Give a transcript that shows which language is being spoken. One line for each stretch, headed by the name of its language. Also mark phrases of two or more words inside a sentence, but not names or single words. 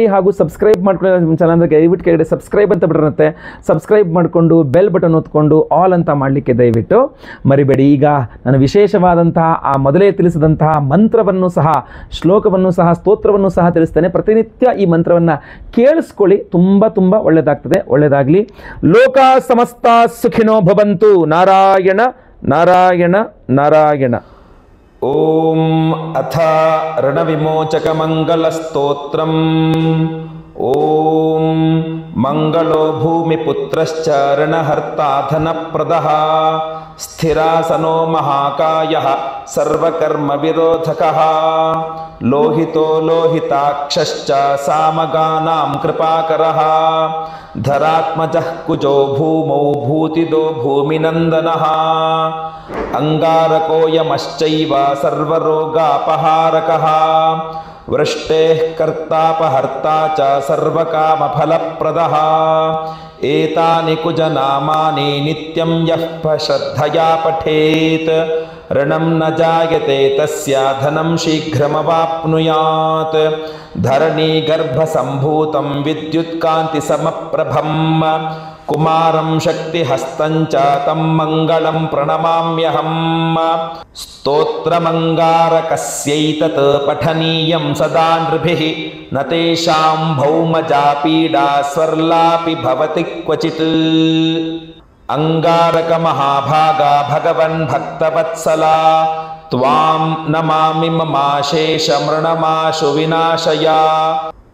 Kannada: ಹಾಗೂ ಸಬ್ಸ್ಕ್ರೈಬ್ ಮಾಡ್ಕೊಳ್ಳಿ ನಿಮ್ಮ ಚಾನಲ್ಗೆ. ದಯವಿಟ್ಟು ಕೆಳಗಡೆ ಸಬ್ಸ್ಕ್ರೈಬ್ ಅಂತ ಬಿಟ್ಟಿರುತ್ತೆ, ಸಬ್ಸ್ಕ್ರೈಬ್ ಮಾಡಿಕೊಂಡು
English: bell button
Kannada: ಒತ್ಕೊಂಡು ಆಲ್ ಅಂತ ಮಾಡಲಿಕ್ಕೆ ದಯವಿಟ್ಟು ಮರಿಬೇಡಿ. ಈಗ ನಾನು ವಿಶೇಷವಾದಂತಹ ಆ ಮೊದಲೇ ತಿಳಿಸಿದಂತಹ ಮಂತ್ರವನ್ನು ಸಹ, ಶ್ಲೋಕವನ್ನು ಸಹ, ಸ್ತೋತ್ರವನ್ನು ಸಹ ತಿಳಿಸ್ತೇನೆ. ಪ್ರತಿನಿತ್ಯ ಈ ಮಂತ್ರವನ್ನು ಕೇಳಿಸ್ಕೊಳ್ಳಿ, ತುಂಬ ತುಂಬ ಒಳ್ಳೆಯದಾಗ್ತದೆ. ಒಳ್ಳೆಯದಾಗಲಿ.
Sanskrit: ಲೋಕ ಸಮಸ್ತ ಸುಖಿನೋ ಭವಂತು. ನಾರಾಯಣ ನಾರಾಯಣ ನಾರಾಯಣ. ಓಂ ಅಥ ರಣವಿಮೋಚಕ ಮಂಗಲ ಸ್ತೋತ್ರಂ. ಓಂ ಮಂಗಳೋ ಭೂಮಿಪುತ್ರಶ್ಚ ರಣಹರ್ತಾ ಧನಪ್ರದಃ ಸ್ಥಿರಾಸನೋ ಮಹಾಕಾಯಃ ಸರ್ವಕರ್ಮ ವಿರೋಧಕಃ ಲೋಹಿತೋ ಲೋಹಿತಾಕ್ಷಶ್ಚ ಸಾಮಗಾನಾಂ ಕೃಪಾಕರಃ ಧರಾತ್ಮಜಃ ಕುಜೋ ಭೂಮೌ ಭೂತಿದೋ ಭೂಮಿನಂದನಃ ಅಂಗಾರಕೋಯಮಶ್ಚೈವ ಸರ್ವರೋಗಾಪಹಾರಕಃ ವೃಷ್ಟೇಃ ಕರ್ತಾಪಹರ್ತಾ ಚ ಸರ್ವಕಾಮಫಲಪ್ರದಃ ಏತಾನಿ ಕುಜನಾಮಾನಿ ನಿತ್ಯಂ ಯಃ ಶ್ರದ್ಧಯಾ ಪಠೇತ್ ಋಣಂ ನ ಜಾಯತೆ ತಸ್ಯ ಧನಂ ಶೀಘ್ರಮವಾಪ್ನುಯಾತ್ ಧರಣಿ ಗರ್ಭ ಸಂಭೂತಂ ವಿದ್ಯುತ್ಕಾಂತಿ ಸಮಪ್ರಭಂ ಕುಮಾರಂ ಶಕ್ತಿಹಸ್ತಂಚ ತಂ ಮಂಗಳಂ ಪ್ರಣಮಾಮ್ಯಹಂ. ಸ್ತೋತ್ರಮಂಗಾರಕಸ್ಯೈತತ್ ಪಠನೀಯಂ ಸದಾ ನೃಭಿಃ ನ ತೇಷಾಂ ಭೌಮಜಾ ಪೀಡಾ ಸ್ವರ್ಲಾಪಿ ಭವತಿ ಕ್ವಚಿತ್. ಅಂಗಾರಕ ಮಹಾಭಾಗ ಭಗವನ್ ಭಕ್ತವತ್ಸಲ ತ್ವಾಂ ನಮಾಮಿ ಮಮಾಶೇಷ ಮೃಣಮಾಶು ವಿನಾಶಯ.